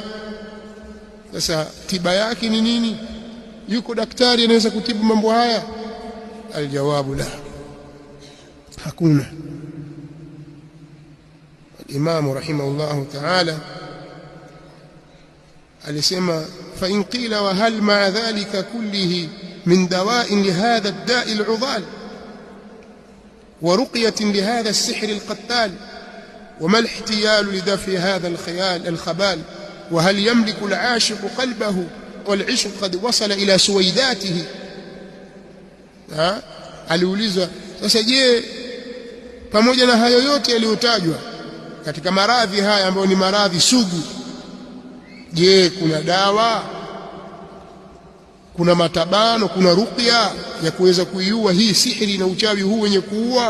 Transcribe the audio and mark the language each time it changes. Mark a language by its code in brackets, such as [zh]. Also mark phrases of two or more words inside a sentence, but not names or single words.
[sw] Sasa tiba yake ni nini? Yuko daktari anaweza kutibu mambo haya? [ar] الجواب لا, hakuna. [sw] Imam [ar] رحمه الله تعالى [sw] alisema, [ar] فإن قيل وهل مع ذلك كله من دواء لهذا الداء العضال ورقية لهذا السحر القتال وما الاحتيال لدفع هذا الخيال الخبال وهل يملك العاشق قلبه والعشق قد وصل إلى سويدائه. [sw] Aliulizwa, sasa je, pamoja na hayo yote yaliyotajwa katika maradhi haya ambayo ni maradhi sugu, je, kuna dawa, kuna matabano, kuna ruqya ya kuweza kuiua hii sihiri na uchawi huu wenye kuua?